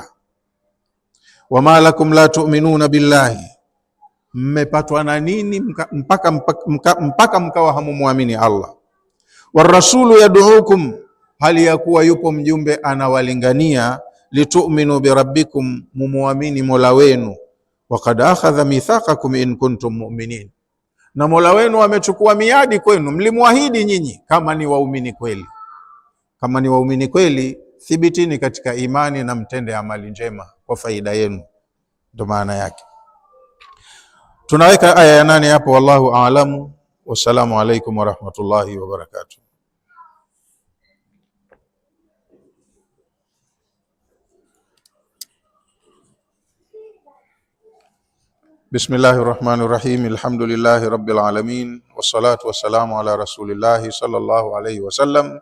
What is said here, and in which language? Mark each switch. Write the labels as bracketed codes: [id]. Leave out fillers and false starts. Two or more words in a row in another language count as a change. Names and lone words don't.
[ar] وما لكم لا تؤمنون بالله, [sw] mmepatwa na nini mpaka mkawa hamumuamini Allah. [ar] والرسول يدعوكم, [sw] hali ya kuwa yupo mjumbe anawalingania. [ar] لتؤمنوا بربكم, [sw] mumuamini mola wenu. [ar] وقد أخذ ميثاقكم إن كنتم مؤمنين, [sw] na mola wenu amechukua miadi kwenu, mlimwahidi nyinyi kama ni waumini kweli. Kama ni waumini kweli, thibitini katika imani na mtende amali njema kwa faida yenu, ndo maana yake. Tunaweka aya ya 8 hapo. [ar] والله أعلم. والسلام عليكم ورحمة الله وبركاته. بسم الله الرحمن الرحيم. الحمد لله رب العالمين. والصلاة والسلام على رسول الله صلى الله عليه وسلم.